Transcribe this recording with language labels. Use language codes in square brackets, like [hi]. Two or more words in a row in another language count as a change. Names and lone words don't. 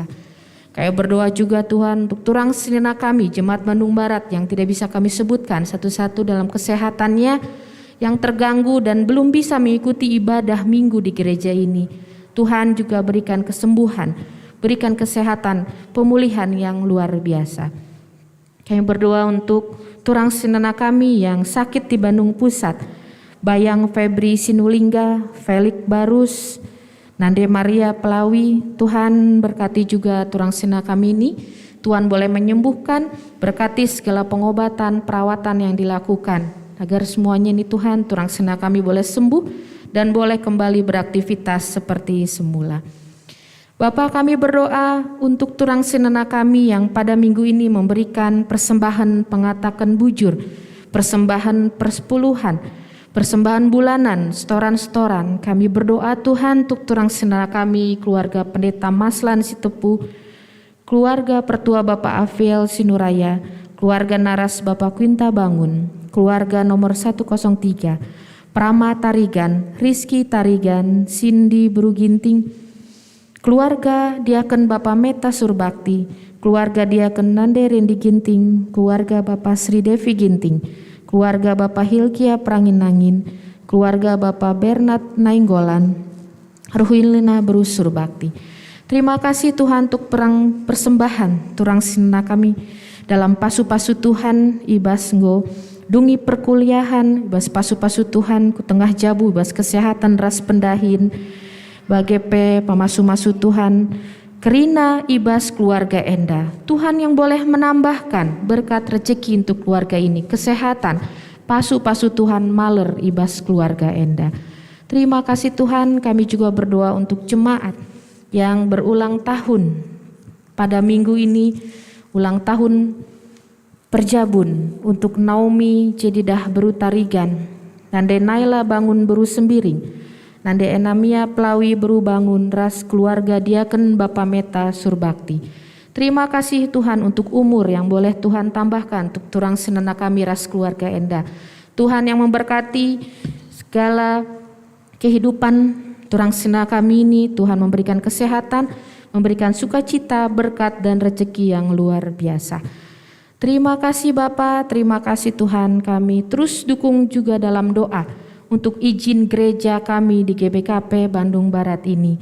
[id] Kami berdoa juga Tuhan untuk [btx] turang sirina [id] kami, Jemaat Bandung Barat yang tidak bisa kami sebutkan satu-satu dalam kesehatannya, yang terganggu dan belum bisa mengikuti ibadah minggu di gereja ini. Tuhan juga berikan kesembuhan, berikan kesehatan, pemulihan yang luar biasa. Kami berdoa untuk [btx] turang sinana [id] kami yang sakit di Bandung Pusat, Bayang Febri Sinulingga, Felix Barus, Nande Maria Pelawi. Tuhan berkati juga [btx] turang sinana [id] kami ini, Tuhan boleh menyembuhkan, berkati segala pengobatan, perawatan yang dilakukan, agar semuanya ini Tuhan, [btx] turang sinana [id] kami boleh sembuh dan boleh kembali beraktivitas seperti semula. Bapa, kami berdoa untuk [btx] turang sinana [id] kami yang pada minggu ini memberikan persembahan pengatakan bujur, persembahan persepuluhan, persembahan bulanan, setoran-setoran. Kami berdoa Tuhan untuk [btx] turang sinana [id] kami, keluarga Pendeta Maslan Sitepu, keluarga Pertua Bapak Afiel Sinuraya, keluarga Naras Bapak Quinta Bangun, keluarga nomor 103, Prama Tarigan, Rizky Tarigan, Cindy Beruginting, keluarga Diaken Bapak Meta Surbakti, keluarga Diaken Nande Rendi Ginting, keluarga Bapak Sri Devi Ginting, keluarga Bapak Hilkia Prangin-Nangin, keluarga Bapak Bernard Nainggolan, Ruhilina Berus Surbakti. Terima kasih Tuhan untuk persembahan [btx] turang sinana [id] kami dalam [btx] pasu-pasu Tuhan, ibas nggo dungi perkuliahan, ibas pasu-pasu Tuhan ku tengah jabu, ibas kesehatan ras pendahin, bagepe pamasu-masu Tuhan, kerina ibas keluarga Enda. [id] Tuhan yang boleh menambahkan berkat rezeki untuk keluarga ini, kesehatan, [btx] pasu-pasu Tuhan maler ibas keluarga Enda. [id] Terima kasih Tuhan, kami juga berdoa untuk jemaat yang berulang tahun pada minggu ini, ulang tahun Perjabun untuk Naomi Jedidah Beru Tarigan, Nande Naila Bangun Beru Sembiring, Nande Enamia Pelawi Beru Bangun, ras keluarga Diaken Bapak Meta Surbakti. Terima kasih Tuhan untuk umur yang boleh Tuhan tambahkan untuk [btx] turang sinana kami ras keluarga Enda. [id] Tuhan yang memberkati segala kehidupan [btx] turang sinana [id] kami ini, Tuhan memberikan kesehatan, memberikan sukacita, berkat dan rezeki yang luar biasa. Terima kasih Bapa, terima kasih Tuhan, kami terus dukung juga dalam doa untuk izin gereja kami di GBKP Bandung Barat ini.